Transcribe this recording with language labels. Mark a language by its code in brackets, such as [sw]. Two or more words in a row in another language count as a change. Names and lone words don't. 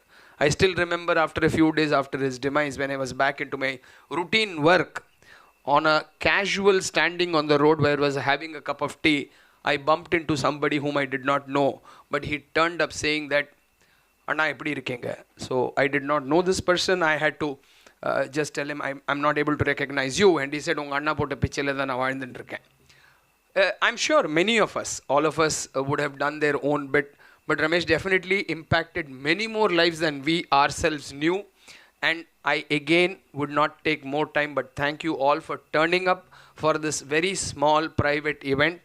[en] I still remember after a few days after his demise, when I was back into my routine work, on a casual standing on the road where I was having a cup of tea, I bumped into somebody whom I did not know, but he turned up saying that, [ta] அண்ணா, எப்படி இருக்கீங்க? [en] So I did not know this person. I had to just tell him, I'm not able to recognize you. And he said, [ta] உங்க அண்ணா போட்ட பிச்சையில தான் நான் வாழ்ந்துண்டிருக்கேன். [en] I'm sure many of us, all of us would have done their own bit, but Ramesh definitely impacted many more lives than we ourselves knew. And I again would not take more time, but thank you all for turning up for this very small private event.